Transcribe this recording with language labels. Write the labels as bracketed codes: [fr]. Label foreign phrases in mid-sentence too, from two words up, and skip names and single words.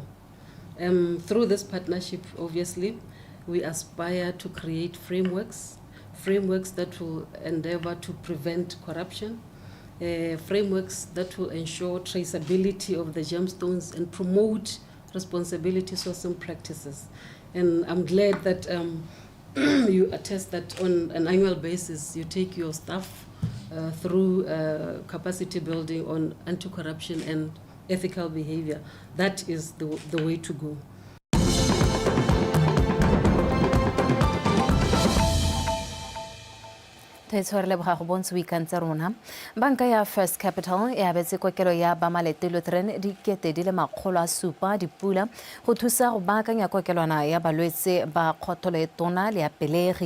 [en] Through this partnership, obviously, we aspire to create frameworks that will endeavor to prevent corruption, frameworks that will ensure traceability of the gemstones and promote responsibility sourcing practices. And I'm glad that you attest that on an annual basis you take your staff through capacity building on anti-corruption and ethical behavior. That is the way to go. [tn] Banka ya First Capital e abetse kokelo ya Bamalete Lutheran dikete di le 700 dipula go thusa go baakanya kokelwana ya balwetse ba kgotholo e tona le ya pelegi.